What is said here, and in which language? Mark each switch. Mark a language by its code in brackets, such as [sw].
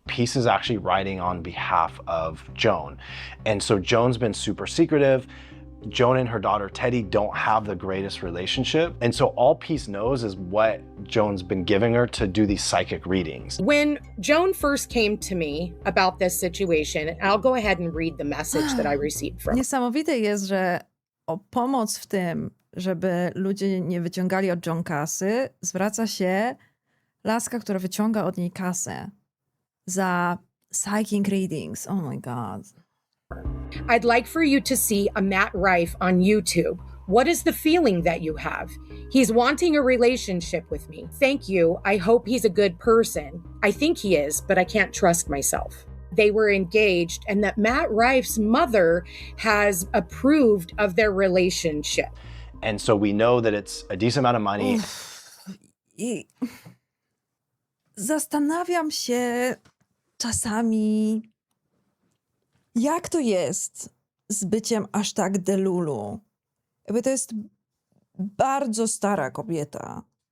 [en] Peace is actually writing on behalf of Joan. And so Joan's been super secretive. Joan and her daughter Teddy don't have the greatest relationship. And so all Peace knows is what Joan's been giving her to do these psychic readings. When Joan first came to me about this situation, I'll go ahead and read the message that I received from her. [pl] Niesamowite jest, że o pomoc w tym, żeby ludzie nie wyciągali od Joan kasy, zwraca się laska, która wyciąga od niej kasę za [en] psychic readings. Oh my God. I'd like for you to see a Matt Rife on YouTube. What is the feeling that you have? He's wanting a relationship with me. Thank you. I hope he's a good person. I think he is, but I can't trust myself. They were engaged and that Matt Rife's mother has approved of their relationship. And so we know that it's a decent amount of money. [pl] I zastanawiam się czasami, jak to jest z byciem aż tak delulu. Jakby to jest bardzo stara kobieta.